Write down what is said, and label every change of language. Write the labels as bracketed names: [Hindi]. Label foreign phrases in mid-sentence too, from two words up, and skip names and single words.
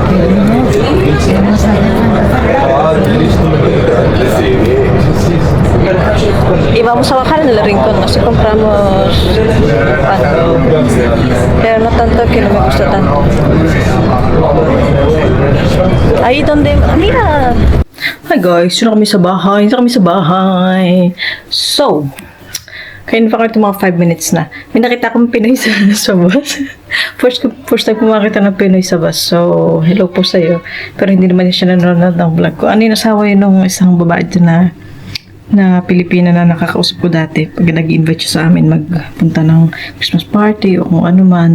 [Spanish] Y vamos a bajar en el rincón, no sé, compramos pan. Pero no tanto que no me gusta tanto. Ahí donde, mira. [Filipino] Hi guys, yun na kami sa bahay. So, kain pa kayo mga 5 minutes na. May nakita akong Pinoy sa bus. [English] First time [Filipino] ko makita ng Pinoy sa bus. So, hello po sa'yo. Pero hindi naman siya nanonood ng vlog ko. Ano yung nasawa yun nung isang babae dyan na na Pilipina na nakakausap ko dati pag nag-invite siya sa amin magpunta ng Christmas party o kung ano man.